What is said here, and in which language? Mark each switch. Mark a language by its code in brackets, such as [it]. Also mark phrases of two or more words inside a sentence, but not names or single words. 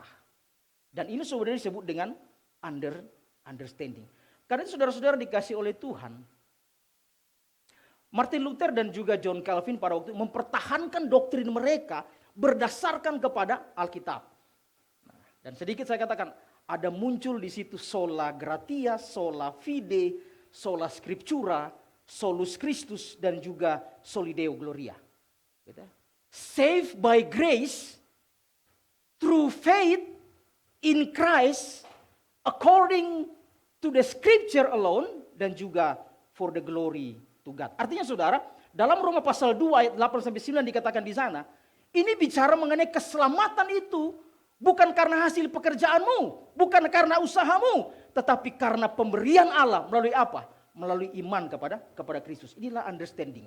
[id] Dan ini sebenarnya disebut dengan understanding. Karena saudara-saudara dikasih oleh Tuhan, Martin Luther dan juga John Calvin pada waktu itu mempertahankan doktrin mereka berdasarkan kepada Alkitab. Dan sedikit saya katakan, ada muncul di situ [la] sola gratia, sola fide, sola scriptura, solus Christus, [id] dan juga [la] soli Deo gloria. [id] Gitu. [en] Saved by grace, through faith in Christ, according to the scripture alone, [id] dan juga [en] for the glory to God. [id] Artinya saudara, dalam Roma pasal 2 ayat 8-9 dikatakan di sana, ini bicara mengenai keselamatan itu bukan karena hasil pekerjaanmu, bukan karena usahamu, tetapi karena pemberian Allah melalui apa? Melalui iman kepada Kristus. Inilah understanding.